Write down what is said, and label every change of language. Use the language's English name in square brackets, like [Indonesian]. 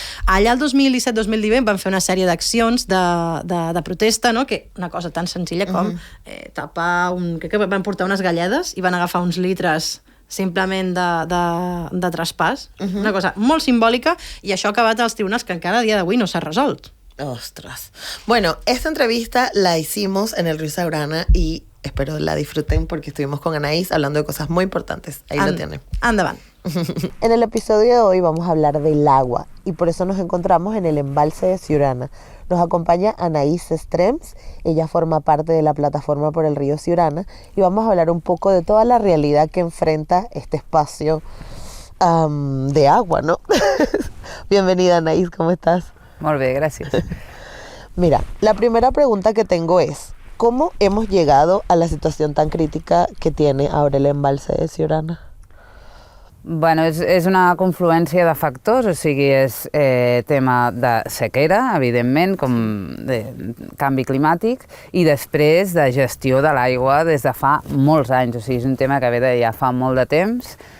[Catalan] Allà el 2017-2018 van fer una sèrie d'accions de protesta, no? Que una cosa tan senzilla com tapar crec que van portar unes galledes i van agafar uns litres simplement de traspàs. Una cosa molt simbòlica, i això ha acabat als tribunals, que encara a dia d'avui no s'ha resolt. [Spanish] Ostras. Bueno, esta entrevista la hicimos en el río Siurana y espero la disfruten porque estuvimos con Anaïs hablando de cosas muy importantes. Ahí lo tienen. [Catalan] Endavant. [Spanish] En el episodio de hoy vamos a hablar del agua y por eso nos encontramos en el embalse de Siurana. Nos acompaña Anaïs Estrems, ella forma parte de la plataforma por el río Siurana y vamos a hablar un poco de toda la realidad que enfrenta este espacio de agua, ¿no? Bienvenida, Anaïs, ¿cómo estás? [Catalan] Molt bé, gràcies. [Spanish] Mira, la primera pregunta que tengo es, ¿cómo hemos llegado a la situación tan crítica que tiene ahora el embalse de Siurana? [Catalan] Bueno, és una confluència de factors, o sigui, és tema de sequera, evidentment, com de canvi climàtic, i després de gestió de l'aigua des de fa molts anys. O sigui, és un tema que ve de ja fa molt de temps.